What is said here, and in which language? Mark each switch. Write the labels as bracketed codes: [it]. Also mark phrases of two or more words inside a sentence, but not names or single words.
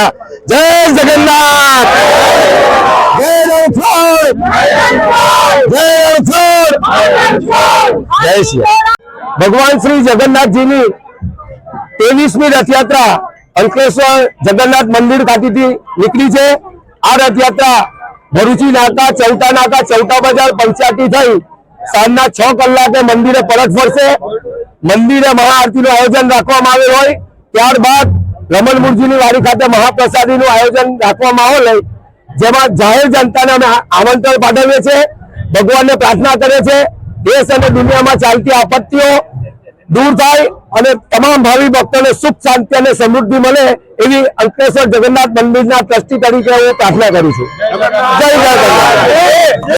[hi] जय जगन्नाथ, जय श्री भगवान श्री जगन्नाथ जी की 23મી रथयात्रा अंकलेश्वर जगन्नाथ मंदिर खाती निकली है। [gu] આ રથયાત્રા ભરૂચી નાકા, ચૌટા નાકા, ચૌટા બજાર, પંચાયતી થઈ સાંજના 6 કલાકે મંદિરે પરત ફરશે। મંદિરે મહાઆરતી આયોજન રાખવામાં આવેલ હોય। ત્યારબાદ રમણ મુરજીની વાડી ખાતે મહાપ્રસાદીનું આયોજન રાખવામાં આવેલ હોય, જેમાં જાહેર જનતાને અમે આમંત્રણ પાઠવીએ છીએ। ભગવાનને પ્રાર્થના કરે છે દેશ અને દુનિયામાં ચાલતી આપત્તિઓ દૂર થાય અને તમામ ભાવિ ભક્તોને સુખ, શાંતિ અને સમૃદ્ધિ મળે એવી અંકલેશ્વર જગન્નાથ મંદિરના ટ્રસ્ટી તરીકે હું પ્રાર્થના કરું છું। જય જગન્નાથ।